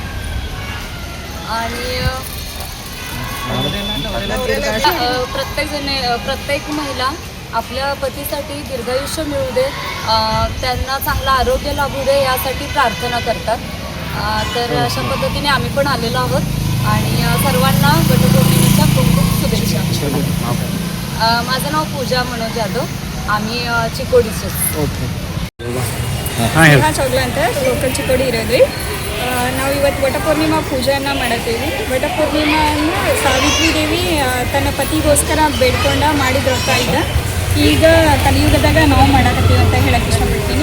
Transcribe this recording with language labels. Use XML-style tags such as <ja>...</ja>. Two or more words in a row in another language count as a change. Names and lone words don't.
<mr>आणि प्रत्येक महिला आपल्या पतीसाठी दीर्घायुष्य मिळू दे, त्यांना चांगलं आरोग्य लाभू दे यासाठी प्रार्थना करतात. तर अशा पद्धतीने आम्ही पण आलेलो आहोत आणि सर्वांना वटपौर्णिमेच्या खूप खूप शुभेच्छा. माझं नाव पूजा मनोज जाधव. आम्ही चिकोडीचे.</mr> <kn>ಚೌಗ್ಲ ಅಂತ ಲೋಕಲ್ ಚಿಕ್ಕೋಡಿ ಇರೋದ್ರಿ. ನಾವು ಇವತ್ತು ವಟಪೂರ್ಣಿಮಾ ಪೂಜೆಯನ್ನು ಮಾಡತ್ತೀವಿ. ವಟಪೂರ್ಣಿಮಾ ಅಂದರೆ ಸಾವಿತ್ರಿ ದೇವಿ ತನ್ನ ಪತಿಗೋಸ್ಕರ ಬೇಡ್ಕೊಂಡ ಮಾಡಿದ ವ್ರತ ಇದೆ. ಈಗ ಕಲಿಯುಗದಾಗ ನಾವು ಮಾಡಕತ್ತೀವಿ ಅಂತ ಹೇಳಕ್ಕೆ ಇಷ್ಟಪಡ್ತೀನಿ.</kn>